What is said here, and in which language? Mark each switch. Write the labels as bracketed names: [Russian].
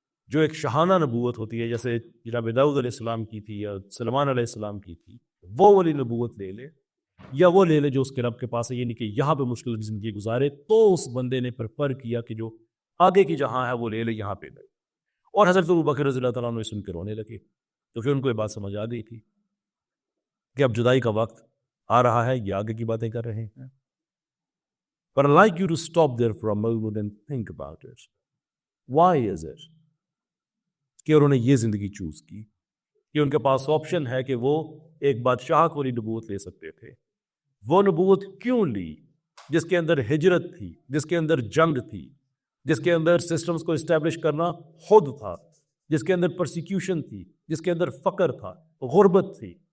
[Urdu] جو ایک شاہانہ نبوت ہوتی ہے، جیسے جناب داؤد علیہ السلام کی تھی یا سلیمان علیہ السلام کی تھی، وہ والی نبوت لے لے، یا وہ لے لے جو اس کے رب کے پاس ہے، یعنی کہ یہاں پہ مشکل زندگی گزارے. تو اس بندے نے پریفر کیا کہ جو آگے کی جہاں ہے وہ لے لے، یہاں پہ لے. اور حضرت ابوبکر رضی اللہ تعالیٰ عنہ سن کے رونے لگے. تو پھر ان کو یہ بات سمجھ آ گئی تھی کہ اب جدائی کا وقت آ رہا ہے، یہ آگے کی باتیں کر رہے ہیں. [English] But I'd like you to stop there for a moment and think about it. Why is it [Urdu] کہ انہوں نے یہ زندگی چوز کی کہ ان کے پاس آپشن ہے کہ وہ ایک بادشاہ والی نبوت لے سکتے تھے؟ وہ نبوت کیوں لی جس کے اندر ہجرت تھی، جس کے اندر جنگ تھی، جس کے اندر سسٹمز کو اسٹیبلش کرنا خود تھا، جس کے اندر پرسیکیوشن تھی، جس کے اندر فقر تھا، غربت تھی؟